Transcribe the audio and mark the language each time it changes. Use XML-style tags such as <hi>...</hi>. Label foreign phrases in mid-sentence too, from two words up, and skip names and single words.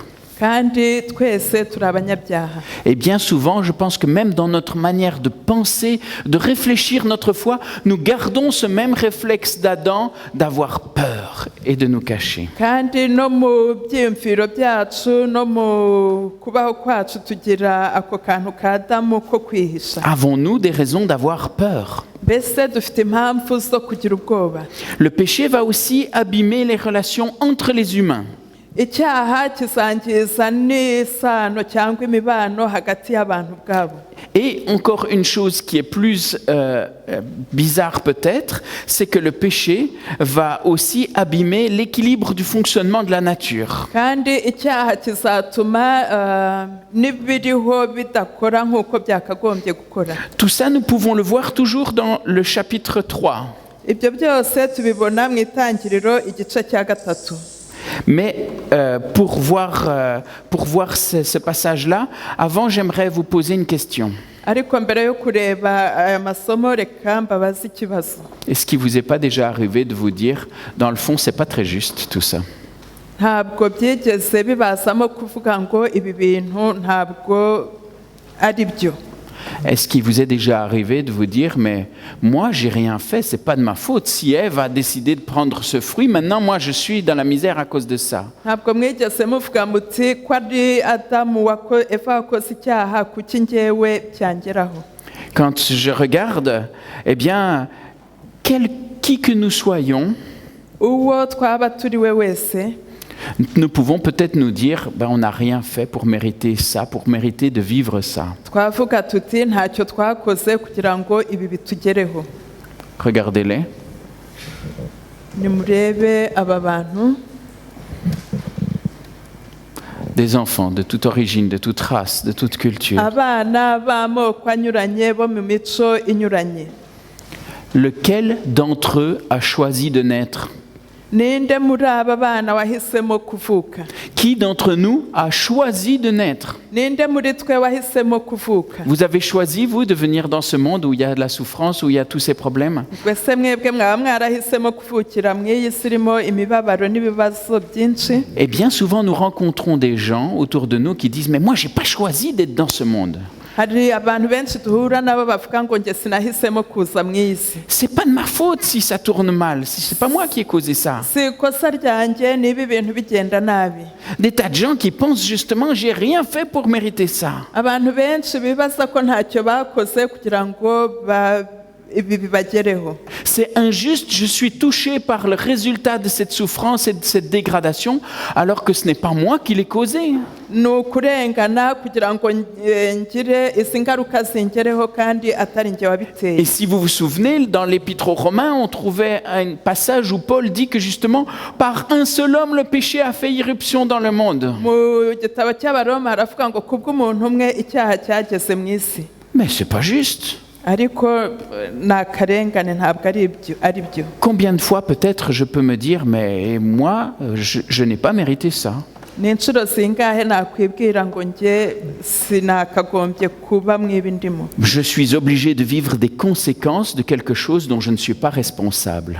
<rw>Kandi twese turi abanyabyaha.</rw> <fr>Et bien souvent, je pense que même dans notre manière de penser, de réfléchir notre foi, nous gardons ce même réflexe d'Adam d'avoir peur et de nous cacher.</fr> <rw>Kandi no mu byiyumviro byacu no mu kubaho kwacu tugira ako kantu ka Adamu ko kwihisha.</rw> <fr>Avons-nous des raisons d'avoir peur?</fr> <rw>Mbese dufite impamvu zo kugira ubwoba.</rw> <fr>Le péché va aussi abîmer les relations entre les humains.</fr> <rw>Icyaha kizangiza n'isano cyangwa imibano hagati y'abantu ubwabo.</rw> <fr>Et encore une chose qui est plus bizarre peut-être, c'est que le péché va aussi abîmer l'équilibre du fonctionnement de la nature.</fr> <rw>Kandi icyaha kizatuma n'ibiriho bidakora nk'uko byakagombye gukora.</rw> <fr>Tout ça, nous pouvons le voir toujours dans le chapitre 3.</fr> <rw>Ibyo byose tubibona mu itangiriro igice cya 3.</rw> <fr>Mais pour voir ce passage-là, avant, j'aimerais vous poser une question.</fr> <rw>Ariko mbere yo kureba aya masomo reka mbabaze ikibazo.</rw> <fr>Est-ce qu'il vous est pas déjà arrivé de vous dire, dans le fond, c'est pas très juste tout ça?</fr> <rw>Ntabwo byigeze bibasamo kuvuga ngo ibi bintu ntabwo ari byo.</rw> <fr>Est-ce qu'il vous est déjà arrivé de vous dire, mais moi, j'ai rien fait, c'est pas de ma faute. Si Ève a décidé de prendre ce fruit, maintenant, moi, je suis dans la misère à cause de ça.</fr> <rw>Ntabwo mwigeze muvuga muti ko ari Adamu Eva wakoze icyaha kuki njyewe byangeraho.</rw> <fr>Quand je regarde, eh bien, qui que nous soyons,</fr> <rw>Uwo twaba turi we wese,</rw> <fr>nous pouvons peut-être nous dire, ben, on n'a rien fait pour mériter ça, pour mériter de vivre ça.</fr> <rw>twavuga tuti ntacyo twakoze kugira ngo ibi bitugereho.</rw> <fr>Regardez-les.</fr> <rw>Nimurebe aba bantu.</rw> <fr>Des enfants de toute origine, de toute race, de toute culture.</fr> <rw>Abana b'amoko anyuranye bo mu mico inyuranye.</rw> <fr>Lequel d'entre eux a choisi de naître?</fr> <rw>Ninde muri aba bana wahisemo kuvuka?</rw> <fr>Qui d'entre nous a choisi de naître?</fr> <rw>Ninde muri twe wahisemo kuvuka?</rw> <fr>Vous avez choisi, vous, de venir dans ce monde où il y a de la souffrance, où il y a tous ces problèmes?</fr> <rw>Twese mwebwe mwaba mwarahisemo kuvukira mu iyi si irimo imibabaro n'ibibazo byinshi.</rw> <fr>Et bien souvent, nous rencontrons des gens autour de nous qui disent « Mais moi, j'ai pas choisi d'être dans ce monde.</fr> <rw>Hari abantu benshi duhura nabo bavuga ngo njye sinahisemo kuza mu iyi si.</rw> <fr>C'est pas de ma faute si ça tourne mal. C'est pas moi qui ai causé ça.</fr> <rw>Si ikosa ryanjye niba ibintu bigenda nabi. »</rw> <fr>Des tas de gens qui pensent justement « J'ai rien fait pour mériter ça. »</fr> <rw>Abantu benshi bibaza ko ntacyo bakoze kugira ngo ibi bibagereho.</rw> <fr>C'est injuste, je suis touché par le résultat de cette souffrance et de cette dégradation, alors que ce n'est pas moi qui l'ai causé.</fr> <rw>Ni ukurengana kugira ngo ngire izi ngaruka zingereho kandi atari njye wabiteye.</rw> <fr>Et si vous vous souvenez, dans l'Épître aux Romains, on trouvait un passage où Paul dit que justement, par un seul homme, le péché a fait irruption dans le monde.</fr> <rw>Mu gitabo cy'Abaroma haravuga ngo kubw'umuntu umwe icyaha cyageze mu isi.</rw> <fr>Mais c'est pas juste.</fr> <rw>Ariko ni akarengane ntabwo ari byo.</rw> <fr>Combien de fois peut-être je peux me dire, mais moi, je n'ai pas mérité ça.</fr> <rw>ni inshuro zingahe nakwibwira ngo njye sinakagombye kuba mw'ibi ndimo.</rw> <fr>Je suis obligé de vivre des conséquences de quelque chose dont je ne suis pas responsable.</fr>